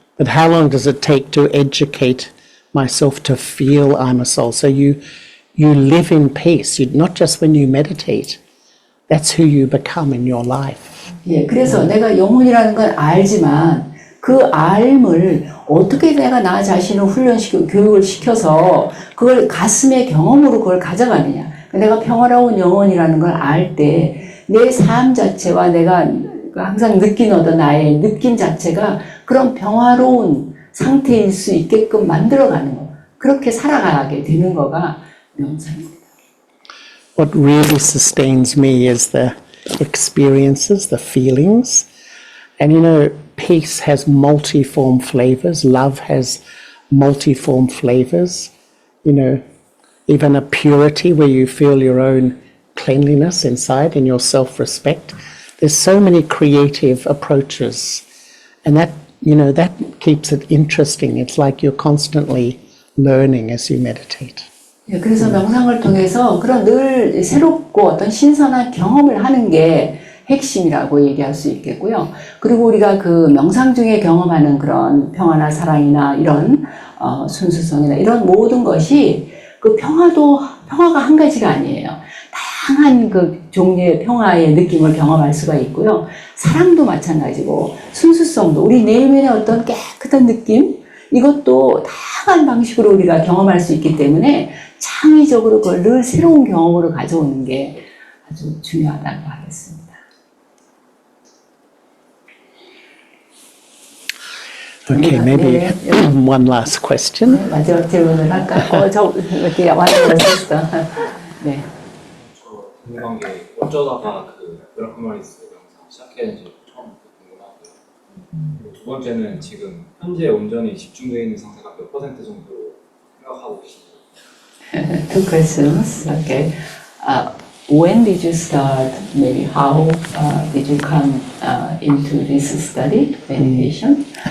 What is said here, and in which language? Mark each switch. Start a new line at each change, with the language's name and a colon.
English: But how long does it take to educate myself to feel I'm a soul? So you live in peace, not just when you meditate. That's who you become in your life.
Korean: 예, 그래서 내가 영혼이라는 걸 알지만 그 알을 어떻게 내가 나 자신을 훈련시키고 교육을 시켜서 그걸 가슴의 경험으로 그걸 가져가느냐. 내가 평화로운 영혼이라는 걸 알 때 내 삶 자체와 내가 항상 느끼는 어떤 나의 느낌 자체가 그런 평화로운 상태일 수 있게끔 만들어가는 거. 그렇게 살아가게 되는 거가 명상입니다.
English: What really sustains me is the experiences, the feelings. And peace has multiform flavors. Love has multiform flavors. Even a purity where you feel your own cleanliness inside and your self-respect. There's so many creative approaches. And that keeps it interesting. It's like you're constantly learning as you meditate.
Korean: 예, 그래서 명상을 통해서 그런 늘 새롭고 어떤 신선한 경험을 하는 게 핵심이라고 얘기할 수 있겠고요. 그리고 우리가 그 명상 중에 경험하는 그런 평화나 사랑이나 이런 순수성이나 이런 모든 것이 그 평화가 한 가지가 아니에요. 다양한 그 종류의 평화의 느낌을 경험할 수가 있고요. 사랑도 마찬가지고 순수성도 우리 내면의 어떤 깨끗한 느낌 이것도 다양한 방식으로 우리가 경험할 수 있기 때문에 창의적으로 그걸 늘 새로운 경험으로 가져오는 게 아주 중요하다고 하겠습니다.
English: Okay, maybe one last question.
Korean: 네, 마지막 질문을 할까? 어떻게 완성했어? 네. 저 궁금한 게 어쩌다가 그 브라흐마니스 영상 시작했는지 처음 궁금하고요. 그리고 두 번째는 지금 현재 온전히 집중되어 있는 상태가 몇 % 정도 생각하고 계신지.
English: Two questions. Okay. When did you start? Maybe how did you come into this study, meditation?